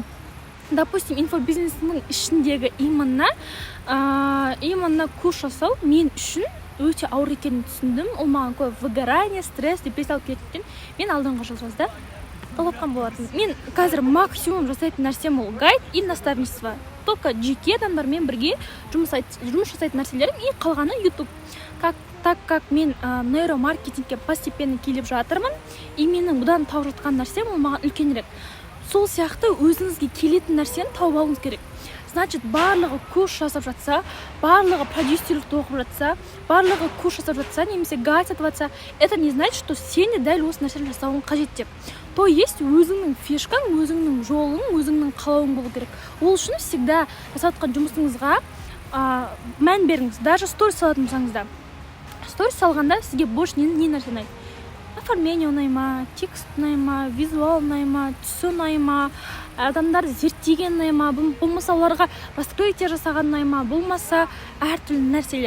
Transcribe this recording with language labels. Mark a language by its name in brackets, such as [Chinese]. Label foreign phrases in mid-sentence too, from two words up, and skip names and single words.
[Kazakh] Допустим, инфобизнесінің ішіндегі именно курс жасау мен үшін өте ауыр екенін түсіндім. Ол маған көп выгорание, стресс, депрессия алып келетін. Мен алдыңғы жыл жазда толыққан болатын. Мен қазір максимум жасайтын нәрсем ол гайд [Russian] и наставничество. [Kazakh] Только жеке адамдармен бірге жұмыс жасайтын нәрселерім и қалғаны YouTube. [Russian] Так как [Kazakh] мен нейромаркетингке постепенно келіп жатырмын, и менің бұдан тауып жатқан нәрсем ол маған үлкенірек. Сол сияқты өзіңізге келетін нәрсені тауып алуыңыз керек. Значит, барлығы курс жасап жатса, барлығы продюсерлікті оқып жатса, барлығы курс жасап жатса, немесе гайд сатып жатса, [Russian] это не значит, что [Kazakh] сен де дәл осы нәрсені жасауың қажет деп. [Russian] То есть [Kazakh] өзіңнің фишкаң, өзіңнің жолың, өзіңнің қалауың болу керек. Ол үшін всегда жасап жатқан жұмысыңызға мән беріңіз. Даже сторис салатын болсаңыз да. Сторис салғанда сізге больше не нәрсе ұнайды? Оформление ұнай ма, текст ұнай ма, визуал ұнай ма, түсі ұнай ма, адамдарды зерттеген ұнай ма, болмаса оларға раскрытие жасаған ұнай ма, болмаса әртүрлі нәрселер.